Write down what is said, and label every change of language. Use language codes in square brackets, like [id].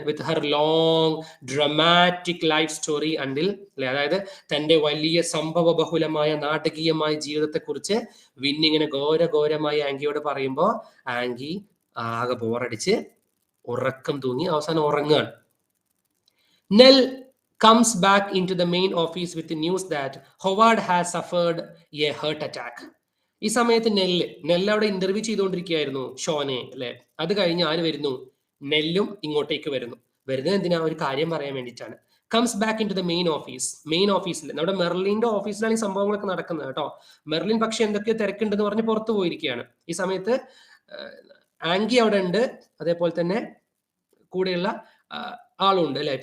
[en] with her long dramatic life story until, [ml] അല്ലെ, അതായത് തന്റെ വലിയ സംഭവ ബഹുലമായ നാടകീയമായ ജീവിതത്തെക്കുറിച്ച് വിന്നിങ്ങനെ ഘോരമായി ആംഗിയോട് പറയുമ്പോൾ ആംഗി ആകെ ബോറടിച്ച് ഉറക്കം തൂങ്ങി അവസാനം ഉറങ്ങുകയാണ്. [en] Nell comes back into the main office with the news that Howard has suffered a heart attack. [ml] ഈ സമയത്ത് നെല്ല് അവിടെ ഇന്റർവ്യൂ ചെയ്തുകൊണ്ടിരിക്കുകയായിരുന്നു ഷോനെ, അല്ലെ. അത് കഴിഞ്ഞ് ആര് വരുന്നു? നെല്ലും ഇങ്ങോട്ടേക്ക് വരുന്നു. വരുന്നത് എന്തിനാ? ഒരു കാര്യം പറയാൻ വേണ്ടിയിട്ടാണ്. [en] comes back into the main [ml] ഓഫീസിൽ, നമ്മുടെ മെർലിന്റെ ഓഫീസിലാണ് ഈ സംഭവങ്ങളൊക്കെ നടക്കുന്നത് കേട്ടോ. മെർലിൻ പക്ഷെ എന്തൊക്കെയോ തിരക്കുണ്ടെന്ന് പറഞ്ഞ് പുറത്തു പോയിരിക്കുകയാണ്. ഈ സമയത്ത് ആംഗി അവിടെ ഉണ്ട്, അതേപോലെ തന്നെ കൂടെയുള്ള ആളുണ്ട്, അല്ലെ.